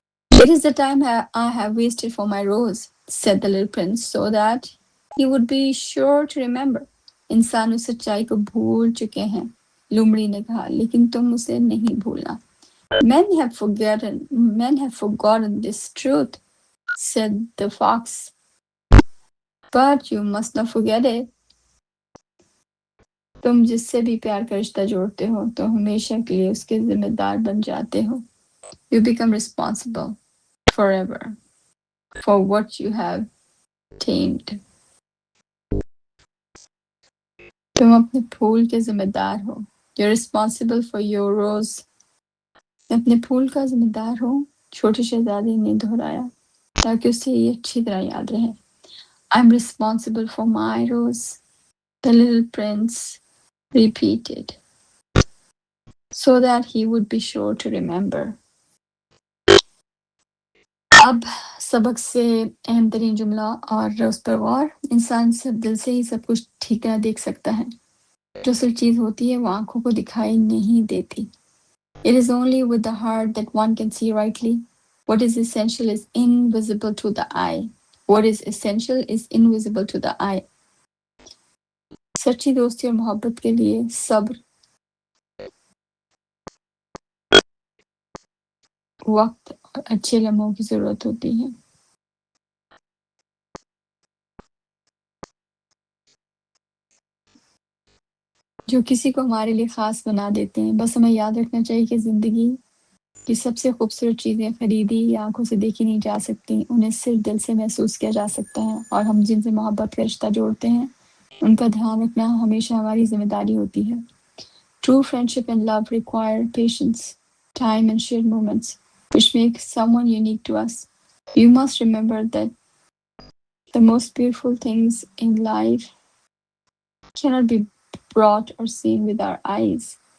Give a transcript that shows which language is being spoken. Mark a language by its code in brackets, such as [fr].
[en] It is the time I have wasted for my rose, said the little prince, so that he would be sure to remember. [hi] इंसान उस सच्चाई को भूल चुके हैं, लोमड़ी ने कहा, लेकिन तुम उसे नहीं भूलना। [en] Men have forgotten this truth, said the fox. But you must not forget it. [hi] तुम जिससे भी प्यार का रिश्ता जोड़ते हो तो हमेशा के लिए उसके जिम्मेदार बन जाते हो। [en] You become responsible forever for what you have tamed. [hi] तुम अपने फूल के जिम्मेदार हो। [en] You're responsible for your rose. [hi] मैं अपने फूल का जिम्मेदार हूँ, छोटे शहजादे ने दोहराया ताकि उसे ये अच्छी तरह याद रहे। [en] I'm responsible for my rose, the little prince repeated, so that he would be sure to remember. [hi] अब सबक से अहम तरीन जुमला और उस पर गौर। इंसान सब दिल से ही सब कुछ ठीक तरह देख सकता है। जो असल चीज होती है वो आंखों को दिखाई नहीं देती। [en] It is only with the heart that one can see rightly. What is essential is invisible to the eye. What is essential is invisible to the eye. [hi] सच्ची दोस्ती और मोहब्बत के लिए सब्र, वक्त और अच्छे लम्हों की जरूरत होती है। जो किसी को हमारे लिए खास बना देते हैं। बस हमें याद रखना चाहिए कि जिंदगी की सबसे खूबसूरत चीजें खरीदी या आंखों से देखी नहीं जा सकती, उन्हें सिर्फ दिल से महसूस किया जा सकता है। और हम जिनसे मोहब्बत का रिश्ता जोड़ते हैं उनका ध्यान रखना हमेशा हमारी जिम्मेदारी होती है। [en] True friendship and love require patience, time and shared moments, which make someone unique to us. You must remember that the most beautiful things in life cannot be brought or seen with our eyes.